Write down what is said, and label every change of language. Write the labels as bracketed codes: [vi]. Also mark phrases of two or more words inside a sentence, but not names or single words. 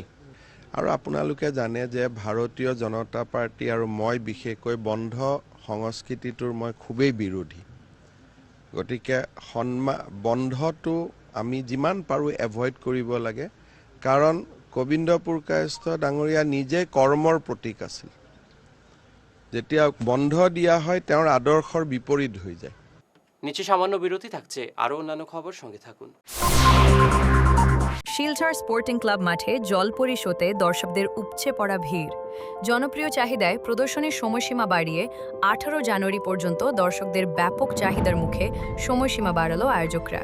[as] আৰু আপোনালোকে জানে যে ভাৰতীয় জনতা পাৰ্টি আৰু মই বিশেষকৈ বন্ধ সংস্কৃতিটোৰ মই খুবেই বিৰোধী। গতিকে বন্ধটো আমি যিমান পাৰোঁ এভইড কৰিব লাগে, কাৰণ গোবিন্দ পুৰকায়স্থ ডাঙৰীয়া নিজে কৰ্মৰ প্ৰতীক আছিল। যেতিয়া বন্ধ দিয়া হয় তেওঁৰ আদৰ্শৰ বিপৰীত হৈ যায়। [bn] নিচে সামান্য বিরতি থাকছে, আরও অন্যান্য খবর সঙ্গে থাকুন। শিলচর স্পোর্টিং ক্লাব মাঠে জলপরি শোতে দর্শকদের উপচে পড়া ভিড়। জনপ্রিয় চাহিদায় প্রদর্শনীর সময়সীমা বাড়িয়ে 18 জানুয়ারি পর্যন্ত দর্শকদের ব্যাপক চাহিদার মুখে সময়সীমা বাড়ালো আয়োজকরা।